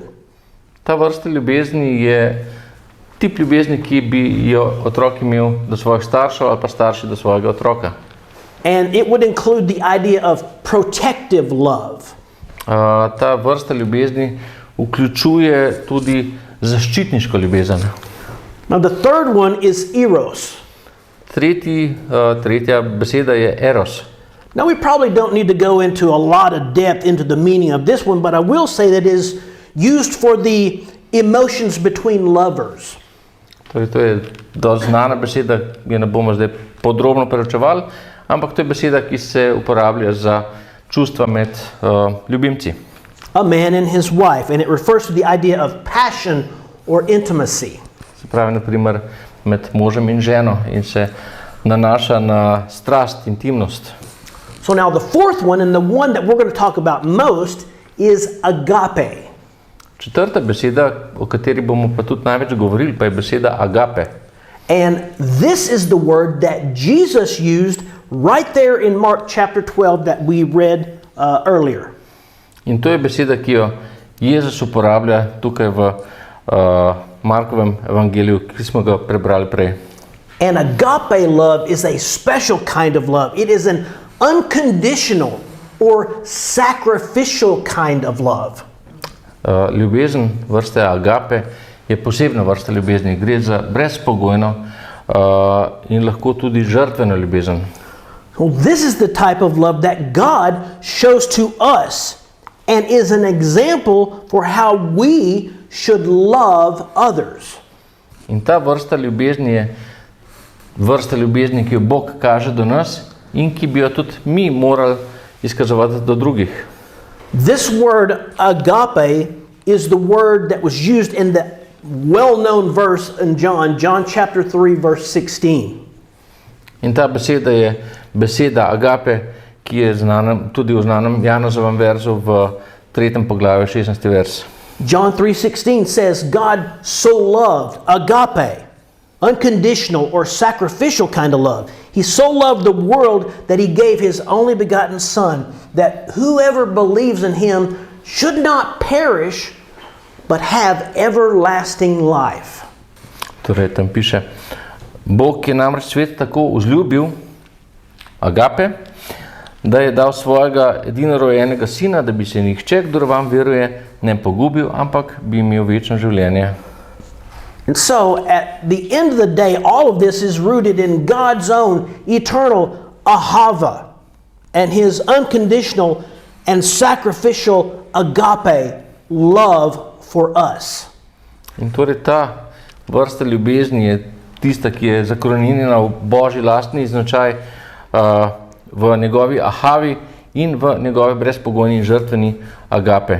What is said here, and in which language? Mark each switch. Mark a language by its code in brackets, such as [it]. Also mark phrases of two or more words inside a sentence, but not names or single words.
[sl] Ta vrsta ljubezni je tip ljubezni, ki bi jo otrok imel do svojih staršev ali pa starši do svojega otroka. [en] And it would include the idea of protective love. [sl] Ta vrsta ljubezni vključuje tudi zaščitniško ljubezen. [en] Now the third one is eros. [sl] Tretja beseda je eros. [en] Now we probably don't need to go into a lot of depth into the meaning of this one, but I will say that it is used for the emotions between lovers. [sl] Torej, to je dosti znana beseda, jo ne bomo zdaj podrobno preučevali, ampak to je beseda, ki se uporablja za čustva med ljubimci. [en] A man and his wife, and it refers to the idea of passion or intimacy. [sl] Se pravi, na primer, med možem in ženo in se nanaša na strast, intimnost. [en] So now the fourth one, and the one that we're going to talk about most, is agape. [sl] Četrta beseda, o kateri bomo pa tudi največ govorili, pa je beseda agape. [en] And this is the word that Jesus used right there in Mark chapter 12 that we read earlier. [sl] In to je beseda, ki jo Jezus uporablja tukaj v Markovem evangeliju, ki smo ga prebrali prej. [en] And agape love is a special kind of love. It is an unconditional, or sacrificial kind of love. [sl] Ljubezen vrste agape je posebna vrsta ljubezni. Gre za brezpogojno in lahko tudi žrtveno ljubezen. [en] Well, this is the type of love that God shows to us and is an example for how we should love others. [sl] In ta vrsta ljubezni je vrsta ljubezni, ki jo Bog kaže do nas in ki bi jo tudi mi morali izkazovati do drugih. [en] This word agape is the word that was used in the well-known verse in John chapter 3, verse 16. [sl] In ta beseda je beseda agape, ki je znana tudi v znanem Janezovem verzu v 3. poglavju 16. vers. [en] John 3:16 says, God so loved, agape, unconditional or sacrificial kind of love. He so loved the world that he gave his only begotten Son, that whoever believes in him should not perish, but have everlasting life. [sl] Torej, tam piše, Bog je namreč svet tako vzljubil, agape, da je dal svojega edinorojenega sina, da bi se nihče, kdor vam veruje, ne pogubil, ampak bi imel večno življenje. [en] And so, at the end of the day, all of this is rooted in God's own eternal Ahavah and his unconditional and sacrificial agape love for us. [sl] In torej ta vrsta ljubezni je tista, ki je zakorenjena v Božji lastni značaj, v njegovi ahavi in v njegovi brezpogojni žrtveni agape.